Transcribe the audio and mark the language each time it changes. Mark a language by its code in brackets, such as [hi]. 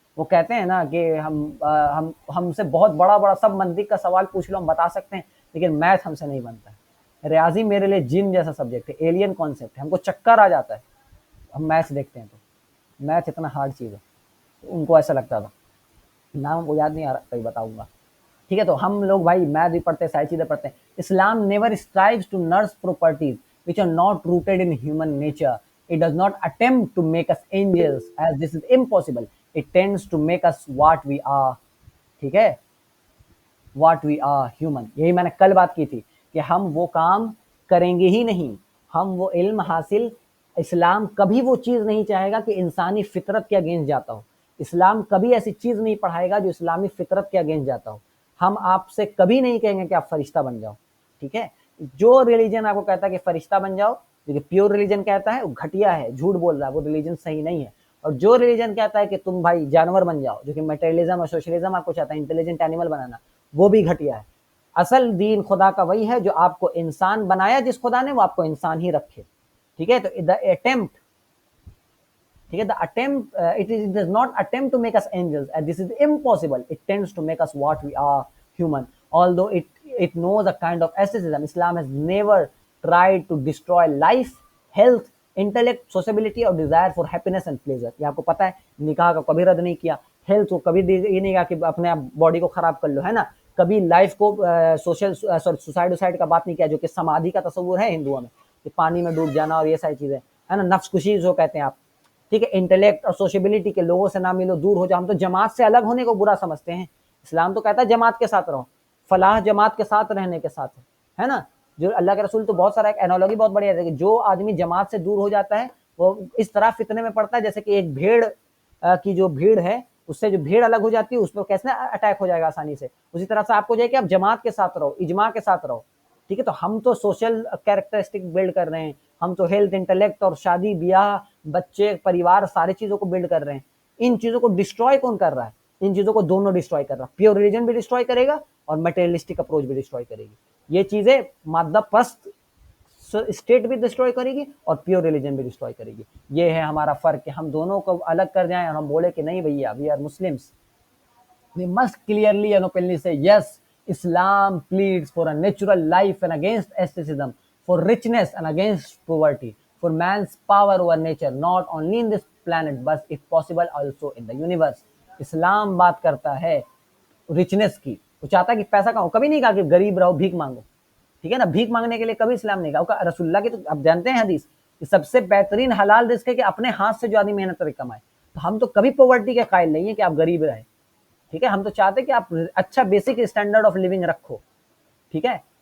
[hi] वो कहते हैं ना कि हम हमसे बहुत बड़ा बड़ा सब मंतिक का सवाल पूछ लो हम बता सकते हैं, लेकिन मैथ हमसे नहीं बनता है। रियाजी मेरे लिए जिन जैसा सब्जेक्ट है, एलियन कॉन्सेप्ट है, हमको चक्कर आ जाता है हम मैथ्स देखते हैं तो। मैथ इतना हार्ड चीज़ है, तो उनको ऐसा लगता था। नाम हमको याद नहीं आ रहा, कहीं बताऊंगा, ठीक है। तो हम लोग भाई मैथ भी पढ़ते हैं, सारी चीजें पढ़ते हैं। [en] Islam never strives to nurse properties which are not rooted in human nature. It does not attempt to make us angels as this is impossible. It tends to make us what we are. [hi] ठीक है, [en] what we are human. [hi] यही मैंने कल बात की थी कि हम वो काम करेंगे ही नहीं, हम वो इल्म हासिल, इस्लाम कभी वो चीज़ नहीं चाहेगा कि इंसानी फितरत के अगेंस्ट जाता हो। इस्लाम कभी ऐसी चीज़ नहीं पढ़ाएगा जो इस्लामी फितरत के अगेंस्ट जाता हो। हम आपसे कभी नहीं कहेंगे कि आप फरिश्ता बन जाओ, ठीक है। जो रिलीजन आपको कहता है कि फरिश्ता बन जाओ, जो कि प्योर रिलीजन कहता है, वो घटिया है, झूठ बोल रहा है, वो रिलीजन सही नहीं है। और जो रिलीजन कहता है कि तुम भाई जानवर बन जाओ, जो कि मटेरियलिज्म और सोशलिज्म आपको चाहता है [en] intelligent animal [hi] बनाना, वो भी घटिया है। असल दीन खुदा का वही है जो आपको इंसान बनाया, जिस खुदा ने वो आपको इंसान ही रखे, ठीक है। तो [en] The attempt, ठीक है, the attempt it does not attempt to make us angels and this is impossible, it tends to make us what we are, human, although it knows a kind of asceticism. Islam has never tried to destroy life, health, intellect, sociability [hi] और [en] desire for happiness and pleasure. [hi] ये आपको पता है, निकाह का कभी रद्द नहीं किया, हेल्थ को कभी ये नहीं कहा कि अपने आप बॉडी को खराब कर लो, है ना। कभी लाइफ को सोशल सुसाइड उसाइड का बात नहीं किया, जो कि समाधि का तस्वुर है हिंदुओं में, कि पानी में डूब जाना और ये सारी चीजें, है ना, नफ्स खुशी जो कहते हैं आप, ठीक है। इंटेलेक्ट और सोशबिलिटी के लोगों से ना मिलो, दूर हो जाओ। हम तो जमात से अलग होने को बुरा समझते हैं, इस्लाम तो कहता है जमात के साथ रहो, फलाह जमात के साथ रहने के साथ है ना। जो अल्लाह के रसूल तो बहुत सारा, एक एनालॉजी बहुत बढ़िया है कि जो आदमी जमात से दूर हो जाता है वो इस तरह फितने में पड़ता है जैसे कि एक भेड़ की जो भीड़ है, उससे जो भीड़ अलग हो जाती है उस पर कैसे अटैक हो जाएगा आसानी से, उसी तरह से आपको जाए कि आप जमात के साथ रहो, इजमा के साथ रहो, ठीक है। तो हम तो सोशल कैरेक्टरिस्टिक बिल्ड कर रहे हैं, हम तो हेल्थ, इंटेलेक्ट और शादी ब्याह, बच्चे, परिवार, सारी चीजों को बिल्ड कर रहे हैं। इन चीजों को डिस्ट्रॉय कौन कर रहा है? इन चीजों को दोनों डिस्ट्रॉय कर रहा है। प्योर रिलीजन भी डिस्ट्रॉय करेगा और मटेरियलिस्टिक अप्रोच भी डिस्ट्रॉय करेगी। ये चीजें मादा पस्त स्टेट भी डिस्ट्रॉय करेगी और प्योर रिलीजन भी डिस्ट्रॉय करेगी। ये है हमारा फर्क कि हम दोनों को अलग कर जाएं और हम बोले कि नहीं भैया, [en] We are Muslims, we must clearly and openly say yes, Islam pleads for a natural life and against asceticism, for richness and against poverty, for man's power over nature, not only in this planet but if possible also in the universe. [hi] इस्लाम बात करता है richness की, वो चाहता है कि पैसा कमाओ, कभी नहीं कहा कि गरीब रहो, भीख मांगो, ठीक है ना। भीख मांगने के लिए कभी इस्लाम नहीं कहा। रसूलुल्लाह की तो आप जानते हैं हदीस कि सबसे बेहतरीन हलाल रिस्क है कि अपने हाथ से जो आदमी मेहनत करके कमाए। तो हम तो कभी पॉवर्टी के कायल नहीं है कि आप गरीब रहे, ठीक है। हम तो चाहते हैं कि आप अच्छा [en] basic standard of living [hi] रखो, ठीक है।